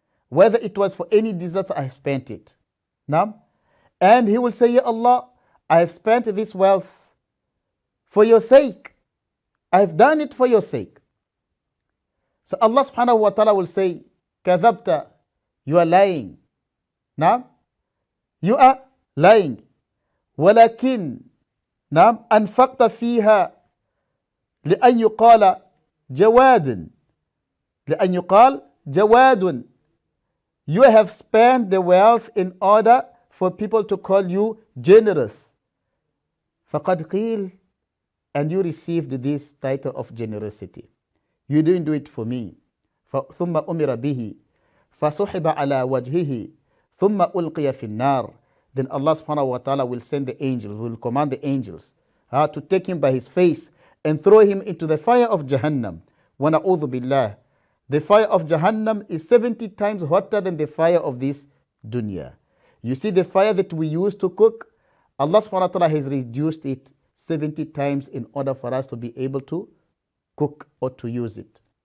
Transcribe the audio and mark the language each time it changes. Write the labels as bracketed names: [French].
[English] Whether it was for any disaster, I have spent it. Now, and he will say, Ya Allah, I have spent this wealth for your sake. I have done it for your sake. So Allah subhanahu wa ta'ala will say, Kadhabta, you are lying. Now, you are lying. [Arabic] ولكن نعم أنفقت فيها لأن يقال جواد لأن يقال جواد. [English] You have spent the wealth in order for people to call you generous. [Arabic] فقد قيل, [English] and you received this title of generosity. You didn't do it for me. [Arabic] ثم أمر به فسحب على وجهه ثم ألقي في النار. [English] Then Allah subhanahu wa ta'ala will send the angels, will command the angels to take him by his face and throw him into the fire of Jahannam. Wa na'udhu billah. The fire of Jahannam is 70 times hotter than the fire of this dunya. You see, the fire that we use to cook, Allah subhanahu wa ta'ala has reduced it 70 times in order for us to be able to cook or to use it.